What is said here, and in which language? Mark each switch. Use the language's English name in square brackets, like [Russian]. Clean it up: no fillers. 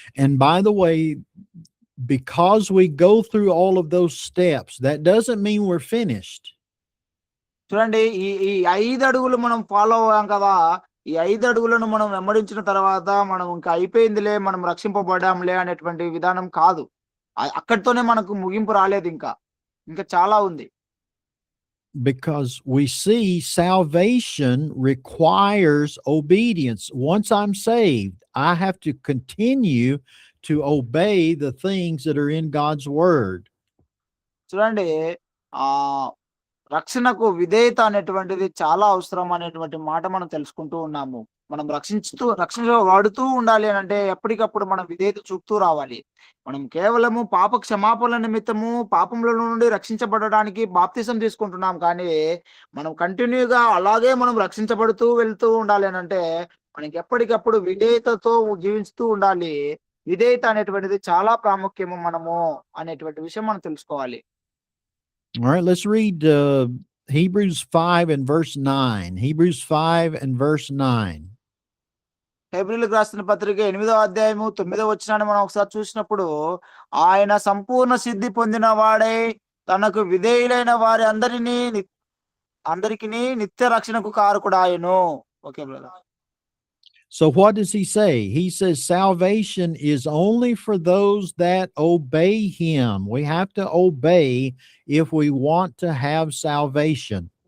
[English] And by the way, because we go through all of those steps, that doesn't mean we're finished. [Telugu] చూడండి, ఈ 5 అడుగులు మనం follow అవ్వాం కదా. ఈ 5 అడుగులను మనం వెంబడించిన తర్వాత మనం ఇంకా అయిపోయిందిలే, మనం రక్షింపబడాంలే అనేటువంటి విధానం కాదు. అక్కడితోనే మనకు ముగింపు రాలేదు, ఇంకా చాలా ఉంది. [English] Because we see salvation requires obedience. Once I'm saved, I have to continue to obey the things that are in God's word. [Telugu] చూడండి, రక్షణకు విధేయత అనేటువంటిది చాలా అవసరం అనేటువంటి మాట మనం తెలుసుకుంటూ ఉన్నాము. మనం రక్షించబడుతూ ఉండాలి అని అంటే ఎప్పటికప్పుడు మనం విధేయత చూపుతూ రావాలి. మనం కేవలము పాప క్షమాపణ నిమిత్తము పాపముల నుండి రక్షించబడడానికి బాప్తిసం తీసుకుంటున్నాం. కానీ మనం కంటిన్యూగా అలాగే మనం రక్షించబడుతూ వెళ్తూ ఉండాలి అని అంటే మనకి ఎప్పటికప్పుడు విధేయతతో జీవిస్తూ ఉండాలి. విధేయత అనేటువంటిది చాలా ప్రాముఖ్యము మనము అనేటువంటి విషయం మనం తెలుసుకోవాలి. [English] All right, let's read Hebrews 5 and verse 9. Hebrews 5 and verse 9. [Telugu] హెబ్రీయులకు రాసిన పత్రిక 8వ అధ్యాయము 9వ వచనాన్ని మనం ఒకసారి చూసినప్పుడు, ఆయన సంపూర్ణ సిద్ధి పొందిన వాడై తనకు విధేయులైన వారి అందరికిని నిత్య రక్షణకు కారకుడాయెను. [English] Okay brother. So what does he say? He says salvation is only for those that obey him. We have to obey if we want to have salvation.